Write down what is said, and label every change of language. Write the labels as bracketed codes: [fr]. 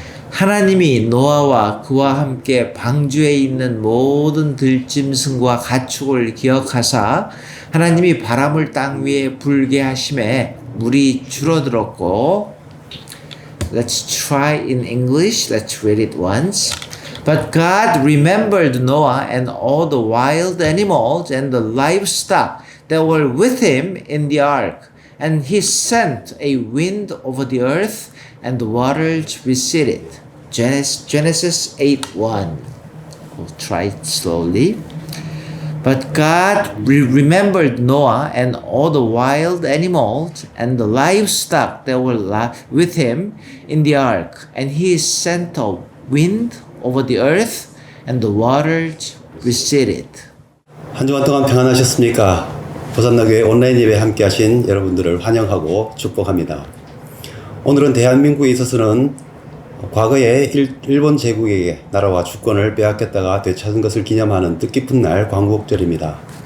[ko] 하나님이 노아와 그와 함께 방주에 있는 모든 들짐승과 가축을 기억하사 하나님이 바람을 땅 위에 불게 하심에 물이 줄어들었고. [en] Let's try in English. Let's read it once. But God remembered Noah and all the wild animals and the livestock that were with him in the ark. And he sent a wind over the earth, and the waters receded. Genesis 8:1. We'll try it slowly. But God remembered Noah and all the wild animals and the livestock that were with him in the ark. And he sent a wind over the earth, and the waters receded. [ko] 한 주간 동안 평안하셨습니까? 호산나교회 온라인 예배 함께 하신 여러분들을 환영하고 축복합니다. 오늘은 대한민국에 있어서는 과거에 일본 제국에게 나라와 주권을 빼앗겼다가 되찾은 것을 기념하는 뜻깊은 날 광복절입니다.